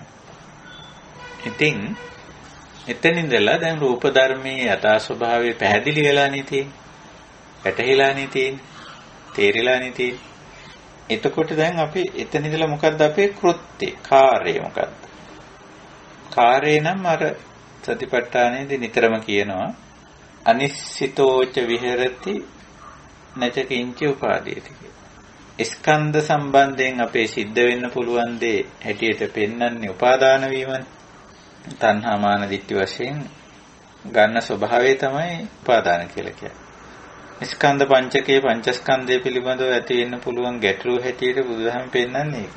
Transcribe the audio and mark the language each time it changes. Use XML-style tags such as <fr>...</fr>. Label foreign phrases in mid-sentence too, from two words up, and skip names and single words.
<si>ඉතින් එතනින්දලා දැන් රූප ධර්මයේ යථා ස්වභාවය පැහැදිලි වෙලානේ තියෙන්නේ. වැටහිලානේ තියෙන්නේ. තේරිලානේ තියෙන්නේ. එතකොට දැන් අපි එතනින්දලා මොකද්ද අපේ කෘත්‍ය? කාර්යය මොකද්ද? කාර්යය නම් අර සතිපට්ඨානයේදී නිතරම කියනවා</si> <pi>අනිශ්චිතෝච විහෙරති නච කිංච උපාදීයති.</pi> <si>ස්කන්ධ සම්බන්ධයෙන් අපේ සිද්ධ වෙන්න පුළුවන් දේ හැටියට පෙන්වන්නේ උපාදාන වීමනේ. තණ්හා මාන දිට්ඨි වශයෙන් ගන්න ස්වභාවය තමයි උපාදාන කියලා කියන්නේ. ස්කන්ධ පංචකයේ පංචස්කන්ධය පිළිබඳව ඇති වෙන්න පුළුවන් ගැටලුව හැටියට බුදුදහම පෙන්වන්නේ ඒක.</si>